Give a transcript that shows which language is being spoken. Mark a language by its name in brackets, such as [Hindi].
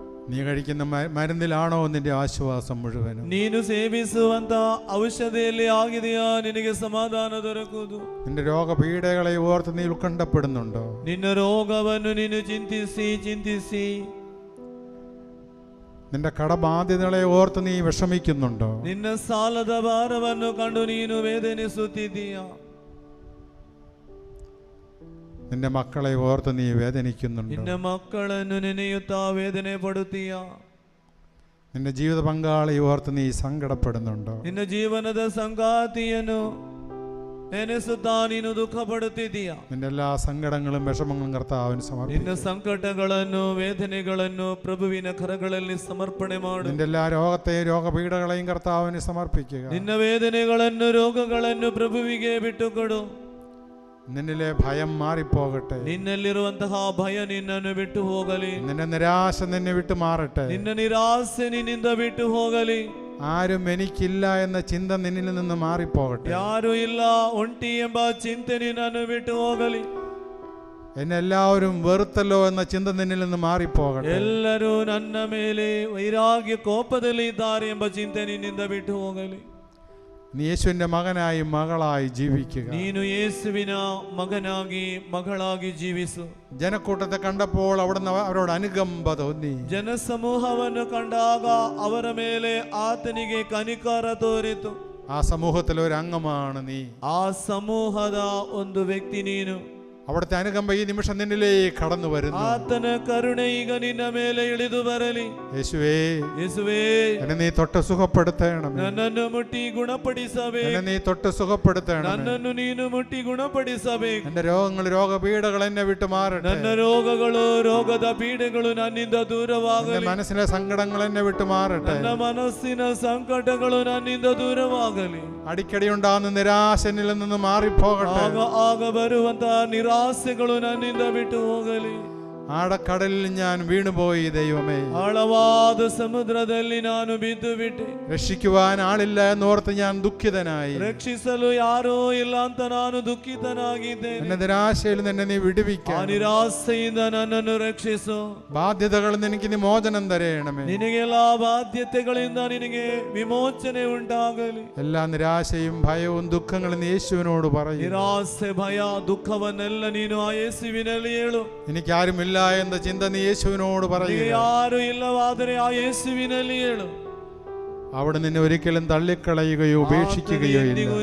[Malayalam] നീ കഴിക്കുന്ന മരുന്നിലാണോ നിന്റെ ആശ്വാസം മുഴുവനും? [Kannada] ನೀನು ಸೇವಿಸುವಂತ ಔಷಧಿಯಲ್ಲಿ ಆಗಿದೆಯಾ ನಿನಗೆ ಸಮಾಧಾನ ದೊರಕುವುದು? [Malayalam] നിന്റെ രോഗപീഠകളെ ഓർത്ത് നീ ഉത്കണ്ഠപ്പെടുന്നുണ്ടോ? [Kannada] ನಿನ್ನ ರೋಗವನ್ನು ನೀನು ಚಿಂತಿಸಿ [Malayalam] നിന്റെ കടബാധ്യതകളെ ഓർത്ത് നീ വിഷമിക്കുന്നുണ്ടോ? [Kannada] ನಿನ್ನ ಸಾಲದ ಭಾರವನ್ನು ಕಂಡು ನೀನು ವೇದನಿಸುತ್ತಿದ್ದೀಯಾ? [Malayalam] നിന്റെ മക്കളെ ഓർത്ത് നീ വേദനിക്കുന്നുണ്ടോ? [Kannada] ನಿನ್ನ ಮಕ್ಕಳನ್ನು ನೆನೆಯುತ್ತಾ ವೇದನೆ ಪಡುತ್ತೀಯಾ? [Malayalam] നിന്റെ ജീവിത പങ്കാളി ഓർത്ത് നീ സങ്കടപ്പെടുന്നുണ്ടോ? [Kannada] ನಿನ್ನ ಜೀವನದ ಸಂಗಾತಿಯನ್ನು ನೆನೆಸುತ್ತಾ ನೀನು ದುಃಖ ಪಡುತ್ತಿದ್ದೀಯಾ? [Malayalam] നിന്റെ എല്ലാ സങ്കടങ്ങളും വിഷമങ്ങളും കർത്താവിന് [Kannada] ನಿನ್ನ [Malayalam] സമർപ്പിക്കുക. [Kannada] ಸಂಕಟಗಳನ್ನು ವೇದನೆಗಳನ್ನು ಪ್ರಭುವಿನ ಕರಗಳಲ್ಲಿ ಸಮರ್ಪಣೆ ಮಾಡು. [Malayalam] നിന്റെ എല്ലാ രോഗത്തെയും രോഗപീഠകളെയും കർത്താവിന് സമർപ്പിക്കുക. [Kannada] ನಿನ್ನ ವೇದನೆಗಳನ್ನು ರೋಗಗಳನ್ನು ಪ್ರಭುವಿಗೆ ಬಿಟ್ಟುಕೊಡು. [Malayalam] നിന്നിലെ ഭയം മാറിപ്പോകട്ടെ. [Kannada] ನಿನ್ನಲ್ಲಿರುವಂತಹ ಭಯ ನಿನ್ನನ್ನು ಬಿಟ್ಟು ಹೋಗಲಿ. [Malayalam] നിന്റെ നിരാശ നിന്നെ വിട്ടു മാറട്ടെ. [Kannada] ನಿನ್ನ ನಿರಾಸೆ ನಿನ್ನಿಂದ ಬಿಟ್ಟು ಹೋಗಲಿ. [Malayalam] ആരും എനിക്കില്ല എന്ന ചിന്ത നിന്നിൽ നിന്ന് മാറിപ്പോകട്ടെ. [Kannada] ಯಾರು ಇಲ್ಲ ಒಂಟಿ ಎಂಬ ಚಿಂತೆ ನಿನ್ನನ್ನು ಬಿಟ್ಟು ಹೋಗಲಿ. [Malayalam] എന്നെ എല്ലാവരും വെറുത്തല്ലോ എന്ന ചിന്ത നിന്നിൽ നിന്ന് മാറിപ്പോകട്ടെ. [Kannada] ಎಲ್ಲರೂ ನನ್ನ ಮೇಲೆ ವೈರಾಗ್ಯ ಕೋಪದಲ್ಲಿ ಇದ್ದಾರೆ ಎಂಬ ಚಿಂತೆ ನಿನ್ನಿಂದ ಬಿಟ್ಟು ಹೋಗಲಿ. [Malayalam] നീ യേശുവിന്റെ മകനായി മകളായി ജീവിക്കുക. [Kannada] ನೀನು ಯೇಸುವಿನ ಮಗನಾಗಿ ಮಗಳಾಗಿ ಜೀವಿಸು. [Malayalam] ജനക്കൂട്ടത്തെ കണ്ടപ്പോൾ അവിടുന്ന് അവരോട് അനുകമ്പ തോന്നി. [Kannada] ಜನಸಮೂಹವನ್ನು ಕಂಡಾಗ ಅವರ ಮೇಲೆ ಆತನಿಗೆ ಕನಿಕರ ತೋರಿತು. [Malayalam] ആ സമൂഹത്തിലെ ഒരു അംഗമാണ് നീ. [Kannada] ಆ ಸಮೂಹದ ಒಂದು ವ್ಯಕ್ತಿ ನೀನು. [Malayalam] അവിടുത്തെ അനുകമ്പ ഈ നിമിഷം നിന്നിലേക്ക് കടന്നു വരുന്നു. [Kannada] ಆತನ ಕರುಣೆ ಈಗ ನಿನ್ನ ಮೇಲೆ ಇಳಿದು ಬರಲಿ. [Malayalam] യേശുവേ, [Kannada] ಯೇಸುವೇ, [Malayalam] എന്നെ നീ തൊട്ട് സുഖപ്പെടുത്തണമേ. [Kannada] ನನ್ನನ್ನು ಮುಟ್ಟಿ ಗುಣಪಡಿಸಬೇಕು. [Malayalam] എന്നെ നീ തൊട്ട് സുഖപ്പെടുത്തണമേ. [Kannada] ನನ್ನನ್ನು ನೀನು ಮುಟ್ಟಿ ಗುಣಪಡಿಸಬೇಕು. [Malayalam] എന്റെ രോഗങ്ങൾ, രോഗപീഠകൾ എന്നെ വിട്ടു മാറട്ടെ. [Kannada] ನನ್ನ ರೋಗಗಳು, ರೋಗದ ಪೀಡೆಗಳು ನನ್ನಿಂದ ದೂರವಾಗಲಿ. [Malayalam] മനസ്സിലെ സങ്കടങ്ങൾ എന്നെ വിട്ടു മാറട്ടെ. [Kannada] ನನ್ನ ಮನಸ್ಸಿನ ಸಂಕಟಗಳು ನನ್ನಿಂದ ದೂರವಾಗಲಿ. [Malayalam] അടിക്കടി ഉണ്ടാകുന്ന നിരാശ എന്നിൽ നിന്ന് മാറിപ്പോകട്ടെ. [Kannada] ಆಗ ಬರುವಂತಹ ನಿರಾಸೆಗಳು ನನ್ನಿಂದ ಬಿಟ್ಟು ಹೋಗಲಿ. [Malayalam] ആഴക്കടലിൽ ഞാൻ വീണുപോയി ദൈവമേ. [Kannada] ಆಳವಾದ ಸಮುದ್ರದಲ್ಲಿ ನಾನು ಬಿದ್ದು ಬಿಟ್ಟೆ. [Malayalam] രക്ഷിക്കുവാൻ ആളില്ല എന്നോർത്ത് ഞാൻ ദുഃഖിതനായി. [Kannada] ರಕ್ಷಿಸಲು ಯಾರೋ ಇಲ್ಲ ಅಂತ ನಾನು ದುಃಖಿತನಾಗಿದ್ದೇನೆ. [Malayalam] എന്നെ നിരാശയിൽ നിന്ന് നീ വിടുവിക്കണം. [Kannada] ಆ ನಿರಾಸೆಯಿಂದ ನನ್ನನ್ನು ರಕ್ಷಿಸು. [Malayalam] ബാധ്യതകളിൽ നിന്ന് എനിക്ക് നീ മോചനം തരയണമേ. [Kannada] ನಿನಗೆಲ್ಲಾ ಬಾಧ್ಯತೆಗಳಿಂದ ನಿನಗೆ ವಿಮೋಚನೆ ಉಂಟಾಗಲಿ. [Malayalam] എല്ലാ നിരാശയും ഭയവും ദുഃഖങ്ങളും നീ യേശുവിനോട് പറയും. [Kannada] ನಿರಾಸೆ, ಭಯ, ದುಃಖವನ್ನೆಲ್ಲ ನೀನು ಆ ಯೇಸುವಿನಲ್ಲಿ ಹೇಳು. [Malayalam] എനിക്കാരുമില്ല എന്ന ചിന്ത നീ യേശുവിനോട് പറയുക. [Kannada] ಯಾರು ಇಲ್ಲವಾದರೆ ಆ ಯೇಸುವಿನಲ್ಲಿ ಹೇಳು. [Malayalam] അവിടെ നിന്നെ ഒരിക്കലും തള്ളിക്കളയുകയോ ഉപേക്ഷിക്കുകയോ ഇല്ല.